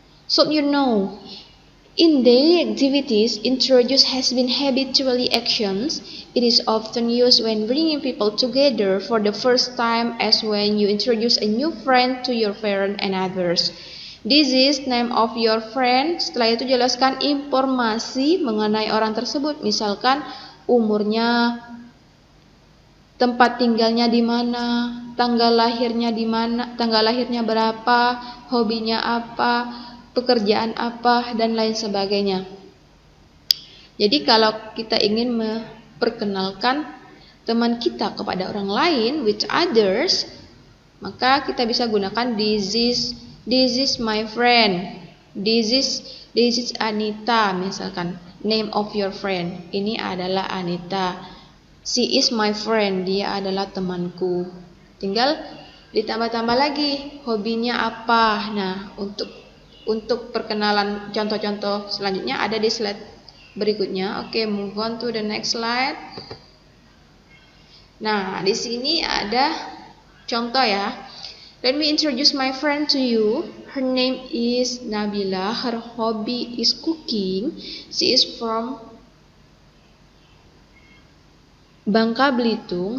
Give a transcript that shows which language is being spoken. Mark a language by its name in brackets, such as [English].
[English] So you know, in daily activities, introduce has been habitually actions. It is often used when bringing people together for the first time, as when you introduce a new friend to your parent and others. This is name of your friend. [Indonesian] Setelah itu jelaskan informasi mengenai orang tersebut, misalkan umurnya, tempat tinggalnya di mana, tanggal lahirnya berapa, hobinya apa, pekerjaan apa, dan lain sebagainya. Jadi kalau kita ingin memperkenalkan teman kita kepada orang lain, [English] with others, [Indonesian] maka kita bisa gunakan [English] this is my friend, this is Anita, [Indonesian] misalkan [English] name of your friend, [Indonesian] ini adalah Anita. [English] She is my friend, [Indonesian] dia adalah temanku. Tinggal ditambah-tambah lagi hobinya apa. Nah, untuk perkenalan contoh-contoh selanjutnya ada di slide berikutnya. [English] Oke, move on to the next slide. [Indonesian] Nah, di sini ada contoh ya. [English] Let me introduce my friend to you. Her name is Nabila. Her hobby is cooking. She is from Bangka Belitung.